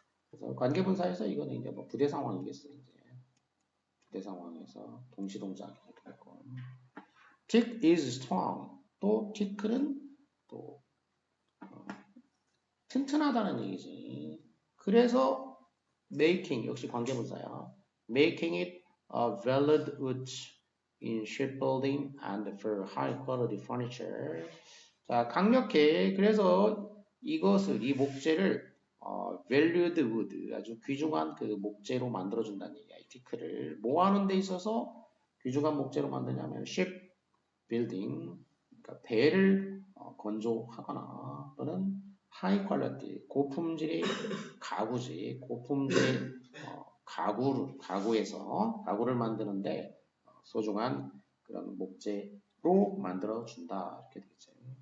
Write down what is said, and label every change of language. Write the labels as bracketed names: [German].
[Korean] 그래서 관계분사에서 이거는 이제 뭐 부대 상황이겠어 이제. 부대 상황에서 동시동작 이렇게 됐고. [English] Tick is strong. [Korean] 또 티크는 또 튼튼하다는 얘기지. 그래서 making 역시 관계분사야. [English] Making it a valid wood in shipbuilding and for high quality furniture. [Korean] 자, 강력해. 그래서 이것을 이 목재를 [English] valued wood [Korean] 아주 귀중한 그 목재로 만들어준다는 얘기야. 이 티크를 뭐 하는 데 있어서 귀중한 목재로 만드냐면 ship building 그러니까 배를 건조하거나 또는 하이 퀄리티 고품질의 가구지 고품질의 가구를 만드는데 소중한 그런 목재로 만들어 준다 이렇게 되겠죠.